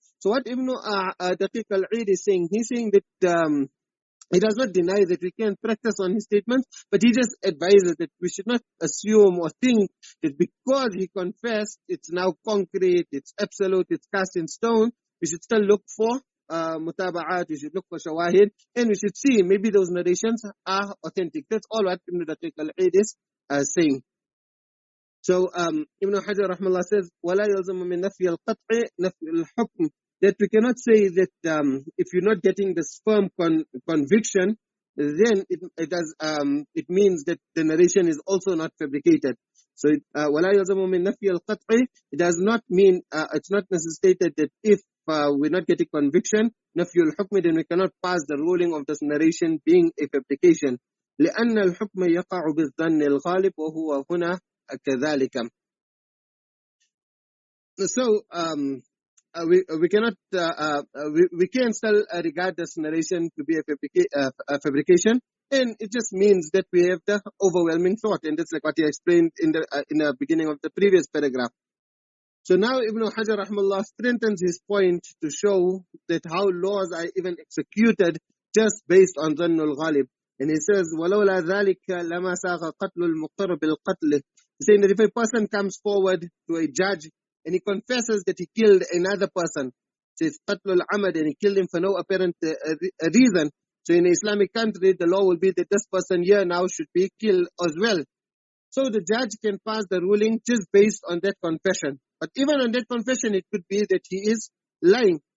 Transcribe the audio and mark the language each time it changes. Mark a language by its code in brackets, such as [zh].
[en] So what Ibn Daqiq al-Eid is saying, he's saying that he does not deny that we can practice on his statements, but he just advises that we should not assume or think that because he confessed, it's now concrete, it's absolute, it's cast in stone. We should still look for mutaba'at, we should look for shawahid, and we should see maybe those narrations are authentic. That's all what Ibn Daqiq al-Eid is saying. So Ibn Hajar rahmallah says, [ar] وَلَا يَلْزَمُ مِنْ نَفْيِ الْقَطْعِ نَفْيِ الْحُكْمِ. [en] That we cannot say that if you're not getting this firm conviction, then it means that the narration is also not fabricated. So [ar] وَلَا يَلْزَمُ مِنْ نَفْيِ الْقَطْعِ, [en] it does not mean, it's not necessitated that if we're not getting conviction, [ar] نَفْيُ الْحُكْمِ, [en] then we cannot pass the ruling of this narration being a fabrication. [ar] لأن الحكم يقع بالظن الغالب وهو هنا كذلك. [en] So we cannot we can still regard this narration to be a fabrication, and it just means that we have the overwhelming thought, and that's like what he explained in the beginning of the previous paragraph. So now Ibn Hajar rahmallah strengthens his point to show that how laws are even executed just based on Dhannul Ghalib. And he says, [ar] وَلَوْلَا ذَلِكَ لَمَا سَاغَ قَتْلُ الْمُقْتَرُ بِالْقَتْلِ. [en] He's saying that if a person comes forward to a judge and he confesses that he killed another person, says [ar] قَتْلُ الْعَمَدِ, [en] and he killed him for no apparent reason. So in an Islamic country, the law will be that this person here now should be killed as well. So the judge can pass the ruling just based on that confession. But even on that confession, it could be that he is lying.